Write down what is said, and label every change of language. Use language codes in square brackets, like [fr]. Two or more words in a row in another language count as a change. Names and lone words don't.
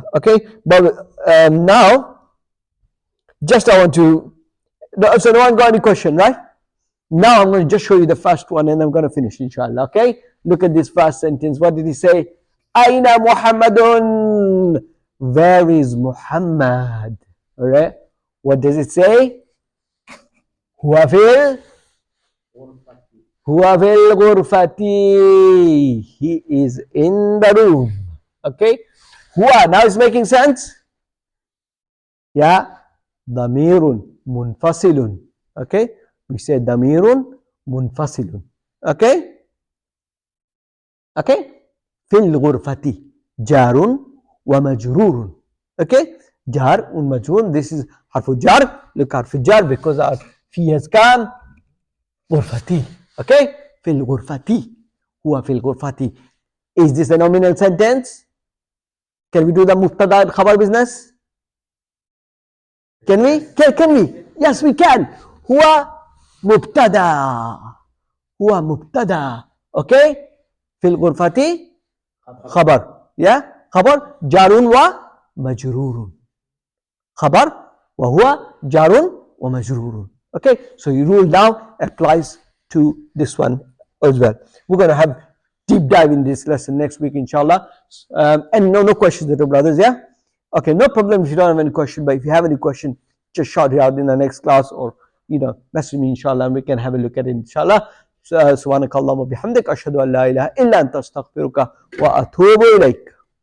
[en] Okay, but now, just I want to, so no one got any question, right? Now I'm going to just show you the first one and I'm going to finish, inshallah. Okay, look at this first sentence. What did he say? [ar] أين محمدٌ? [en] Where is Muhammad? All right, what does it say? [ar] هو في الغرفة. [en] He is in the room. Okay, huwa. Now it's making sense? Yeah. [ar] ضميرٌ منفصلٌ. Okay. [en] We say [ar] ضميرٌ منفصلٌ. [en] Okay. Okay. [ar] في الغرفة جارٌ ومجرورٌ. Okay. جارٌ مجرور. [en] This is [ar] حرفُ جر. [en] Look, [ar] حرفُ جر [en] because our fi has come. [ar] Ghurfati. Okay. في الغرفة. هو في الغرفة. [en] Is this a nominal sentence? Can we do the mubtada and khabar business? Can we? Can we? Yes, we can. [ar] هو مبتدأ. هو مبتدأ. Okay? في الغرفة خبر. Yeah? خبر جارٌ ومجرورٌ. خبر وهو جارٌ ومجرورٌ. [en] Okay? So your rule now applies to this one as well. We're going to have deep dive in this lesson next week, inshallah. And no questions, little brothers, yeah? Okay, no problem if you don't have any question, but if you have any question, just shout it out in the next class or, message me, inshallah, and we can have a look at it, inshallah. [ar] سبحانك اللهم وبحمدك أشهد أن لا إله إلا أنت أستغفرك وأتوب إليك.